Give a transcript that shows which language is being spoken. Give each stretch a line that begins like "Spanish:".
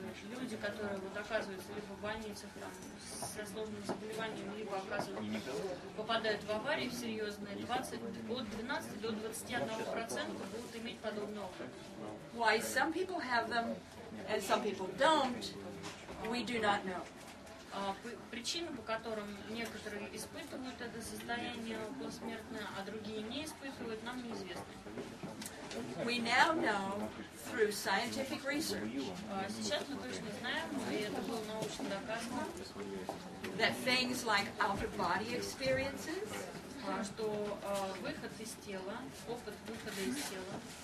Russian: Люди, которые вот оказываются либо в больницах там, со сложным заболеванием, либо попадают в аварии серьезные, от 12 до 21% будут иметь подобный опыт.
English: Why some people have them and some people don't, we do not know.
Russian: Причины, по которым некоторые испытывают это состояние околосмертное, а другие не испытывают, нам неизвестно.
English: We now know through scientific research
Russian: Сейчас мы точно знаем, и это было научно доказано,
English: that things like out-of-body experiences,
Russian: что выход из тела, опыт выхода из тела,